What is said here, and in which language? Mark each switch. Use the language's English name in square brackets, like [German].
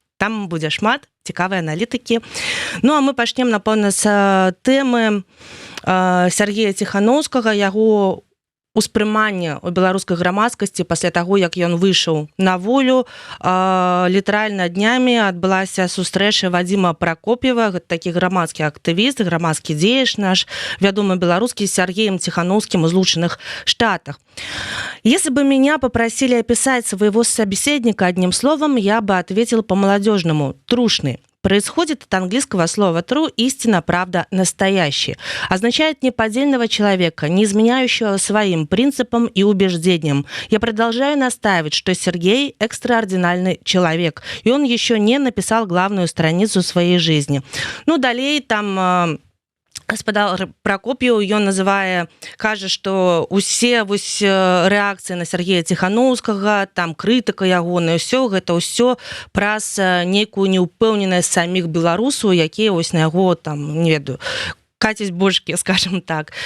[Belarusian] Там будзе шмат цікавай аналітыкі. Ну, а мы пачнем, напэўна, з тэмы Сергея Ціханаўскага, яго успрымання ў беларускай грамадскасці пасля таго, як ён выйшаў на волю. Літаральна днямі адбылася сустрэча Вадзіма Пракоп'ева, гэта такі грамадскі актывіст, грамадскі дзеяч наш, вядомы беларускі, з Сергеем Ціханаўскім у Злучаных Штатах. [Russian] Если бы меня попросили описать своего собеседника одним словом, я бы ответил по-молодежному – трушный. Происходит от английского слова true, истина, правда, настоящий. Означает неподдельного человека, не изменяющего своим принципам и убеждениям. Я продолжаю настаивать, что Сергей – экстраординарный человек, и он еще не написал главную страницу своей жизни. Ну, далее там... [Belarusian] Спадар Пракоп'еў, ён кажа, што усе рэакцыі на Сергея Ціханаўскага, там крытыка ягоная, гэта ўсё праз нейкую неўпэўненасць саміх беларусаў, якія на яго, там, не ведаю, кацяць бочкі, [Russian] скажем так.